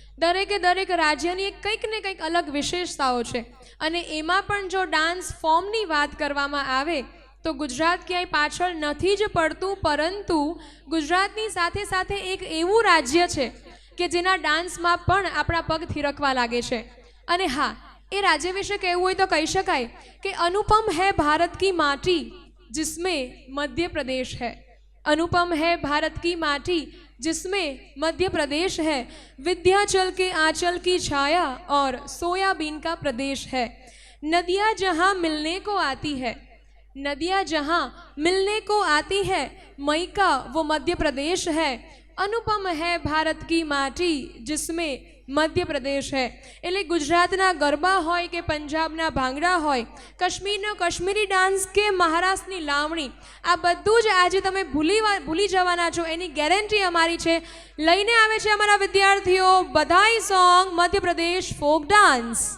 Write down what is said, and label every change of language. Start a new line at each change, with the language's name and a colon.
Gujarati: દરેક રાજ્યની કંઈક ને કંઈક અલગ વિશેષતાઓ છે અને એમાં પણ જો ડાન્સ ફોર્મની વાત કરવામાં આવે તો ગુજરાત ક્યાંય પાછળ નથી જ પડતું, પરંતુ ગુજરાતની સાથે સાથે એક એવું રાજ્ય છે કે જેના ડાન્સમાં પણ આપણા પગ થિરકવા લાગે છે. અને હા, એ રાજ્ય વિશે કહેવું હોય તો કહી શકાય કે
Hindi: अनुपम है भारत की माटी जिसमें मध्य प्रदेश है. अनुपम है भारत की माटी जिसमें मध्य प्रदेश है. विंध्याचल के आंचल की छाया और सोयाबीन का प्रदेश है. नदियाँ जहाँ मिलने को आती है, नदियाँ जहाँ मिलने को आती है, मई का वो मध्य प्रदेश है. अनुपम है भारत की माटी जिसमें मध्य प्रदेश है.
Gujarati: એટલે ગુજરાતના ગરબા હોય કે પંજાબના ભાંગડા હોય, કાશ્મીરનો કાશ્મીરી ડાન્સ કે મહારાષ્ટ્રની લાવણી, આ બધું જ આજે તમે ભૂલી જવાના છો એની ગેરંટી અમારી છે. લઈને આવે છે અમારા વિદ્યાર્થીઓ બધાઈ સોંગ મધ્યપ્રદેશ ફોક ડાન્સ.